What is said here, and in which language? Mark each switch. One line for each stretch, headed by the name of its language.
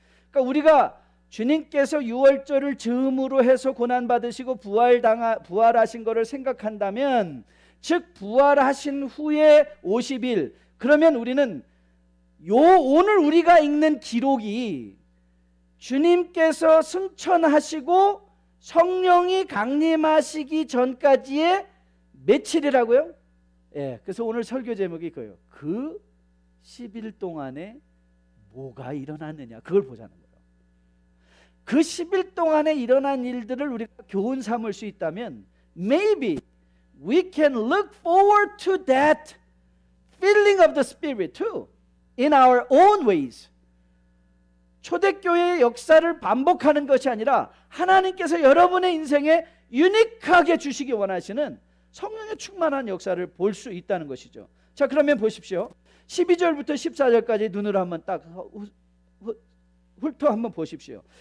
Korean: 그러니까 우리가 주님께서 유월절을 즈음으로 해서 고난받으시고 부활하신 것을 생각한다면, 즉 부활하신 후에 50일, 그러면 우리는 오늘 우리가 읽는 기록이 주님께서 승천하시고 성령이 강림하시기 전까지의 며칠이라고요? 예, 그래서 오늘 설교 제목이 그거예요. 그 10일 동안에 뭐가 일어났느냐, 그걸 보자는 거예요. 그 10일 동안에 일어난 일들을 우리가 교훈 삼을 수 있다면
English: maybe we can look forward to that filling of the Spirit too in our own ways.
Korean: 초대교회의 역사를 반복하는 것이 아니라 하나님께서 여러분의 인생에 유니크하게 주시기 원하시는 성령의 충만한 역사를 볼 수 있다는 것이죠. 자, 그러면 보십시오. 12절부터 14절까지 눈으로 한번 딱 훑어 한번 보십시오.